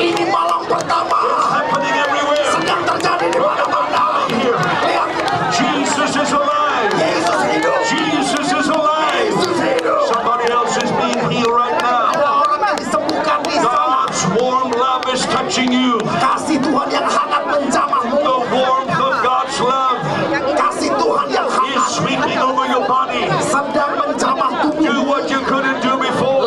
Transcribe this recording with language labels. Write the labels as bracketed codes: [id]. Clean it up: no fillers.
[id] Ini malam pertama. [en] Happening everywhere. [id] Sedang terjadi di mana-mana. [en] Here. [id] Lihat, [en] Jesus is alive. [id] Yesus hidup. [en] Jesus is alive. [id] Yesus hidup. [en] Somebody else is being healed right now. [id] Ada orang yang disembuhkan di sana. [en] God's warm love is touching you. [id] Kasih Tuhan yang hangat menjamahmu. [en] The warmth of God's love [id] Kasih Tuhan yang [en] is [id] hangat [en] sweeping over your body. [id] sedang menjamah [en] Do [id] tubuhmu. [en] what you couldn't do before.